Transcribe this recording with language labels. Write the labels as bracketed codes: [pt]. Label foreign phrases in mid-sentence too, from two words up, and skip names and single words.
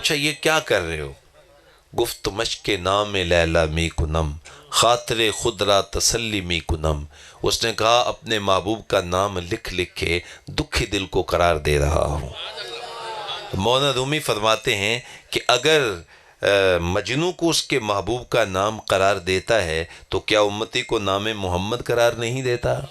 [ur] پوچھا یہ کیا کر رہے ہو؟ [fa] گفت مشق نام لیلا می کنم، خاطر خود را تسلی می کنم۔ [ur] اس نے کہا اپنے محبوب کا نام لکھ لکھ کے دکھی دل کو قرار دے رہا ہوں۔ مولانا رومی فرماتے ہیں کہ اگر مجنوں کو اس کے محبوب کا نام قرار دیتا ہے تو کیا امتی کو نام محمد قرار نہیں دیتا؟